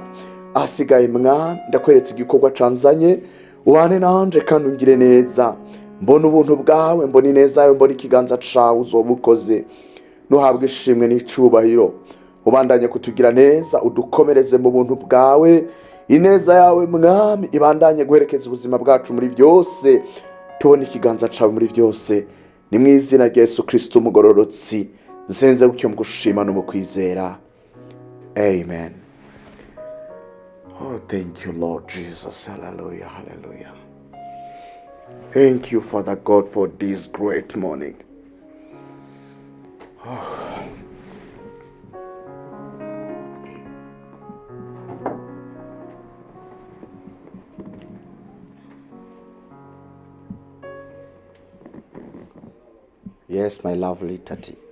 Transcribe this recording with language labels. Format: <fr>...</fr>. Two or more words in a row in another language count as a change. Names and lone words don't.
<rn>Asigaye mwami ndakweretse igikorwa canzanye ubane nanje kandi ungire neza mbona ubuntu bwawe mbona ineza yawe mbona ikiganza cawe uzobukoze nuhabwe ishimwe n'icubahiro ubandanye kutugira neza udukomereze mu buntu bwawe ineza yawe mwami ibandanye guherekeza ubuzima bwacu muri byose tubone ikiganza cawe muri byose ni mu izina rya Yesu Kristo umugororotsi nsenze gutyo mu gushima no mu kwizera amen.</rn> <en>Oh, thank you, Lord Jesus. Hallelujah, hallelujah. Thank you, Father God, for this great morning. Oh. Yes, my lovely Tati.</en>